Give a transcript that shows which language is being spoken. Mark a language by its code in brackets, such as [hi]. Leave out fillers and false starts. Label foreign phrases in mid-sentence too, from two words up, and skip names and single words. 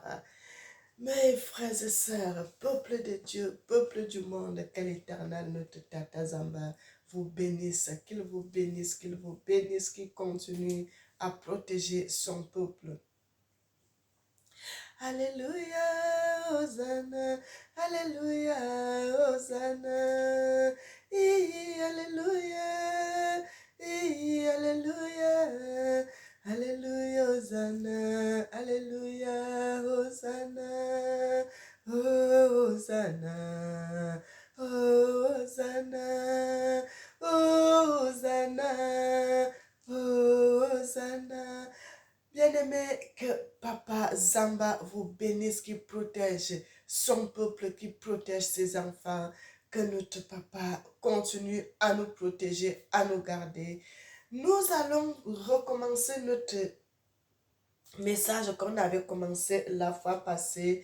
[fr] Mes frères et sœurs, peuple de Dieu, peuple du monde, quel éternel notre Tata Zamba vous bénisse, qu'il vous bénisse, qu'il vous bénisse, qu'il continue à protéger son peuple. Alléluia, Hosanna, Alléluia, Hosanna, Alléluia, Alléluia, Alléluia, Hosanna, Alléluia, Hosanna, Hosanna, Hosanna, Hosanna, Hosanna. Bien-aimé, que Papa Zamba vous bénisse, qui protège son peuple, qui protège ses enfants, que notre Papa continue à nous protéger, à nous garder. Nous allons recommencer notre message qu'on avait commencé la fois passée.